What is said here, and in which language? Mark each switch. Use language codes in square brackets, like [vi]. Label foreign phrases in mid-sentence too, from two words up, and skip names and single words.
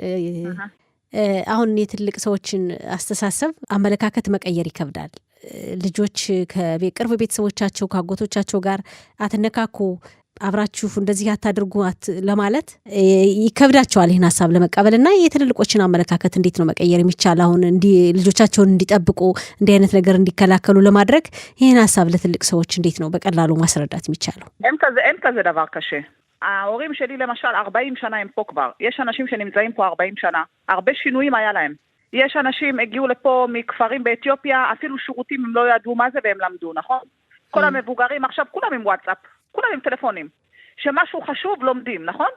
[am] አሁን የትልቅ ሰዎችን አስተሳሰብ አመለካከት መቀየር ይከብዳል። ልጆች ከቅርብ ቤተሰቦቻቸው ከአጎቶቻቸው ጋር አትነካኩ አብራችሁ እንደዚህ አታድርጉ ለማለት ይከብዳቸዋል ይህን ሀሳብ ለመቀበል እና የትልልቆችን አመለካከት እንዴት ነው መቀየር የሚቻል? አሁን ልጆቻቸውን እንዲጠብቁ እንዲህ አይነት ነገር እንዲከላከሉ ለማድረግ ይህን ሀሳብ ለትልቅ ሰዎች እንዴት ነው በቀላሉ ማስረዳት የሚቻለው? [he] אין כזה דבר קשה. ההורים שלי למשל 40 שנה הם פה כבר. יש אנשים שנמצאים פה 40 שנה. הרבה שינויים היה להם. יש אנשים הגיעו לפה מכפרים באתיופיה, אפילו שירותים הם לא ידעו מה זה והם למדו, נכון? כל המבוגרים עכשיו כולם עם וואטסאפ. כולם עם טלפונים, שמשהו חשוב לומדים, נכון?